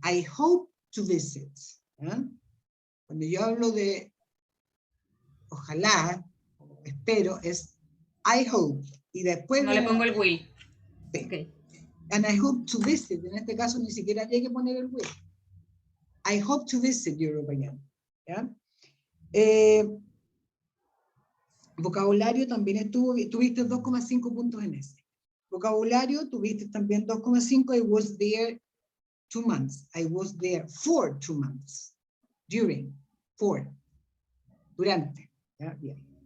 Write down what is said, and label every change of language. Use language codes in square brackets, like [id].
[en] I hope to visit, [es] ¿ya? Cuando yo hablo de ojalá, o espero, es [en] I hope. [es] Y después No le pongo el will. sí. [en] Okay. And I hope to visit. [es] En este caso ni siquiera había que poner el will. [en] I hope to visit Europe again. [es] ¿Ya? Vocabulario también estuvo, tuviste 2,5 puntos en ese. Vocabulario tuviste también 2,5. [en] I was there 2 months. I was there for 2 months. During, for, [es] durante. ¿Ya? Bien.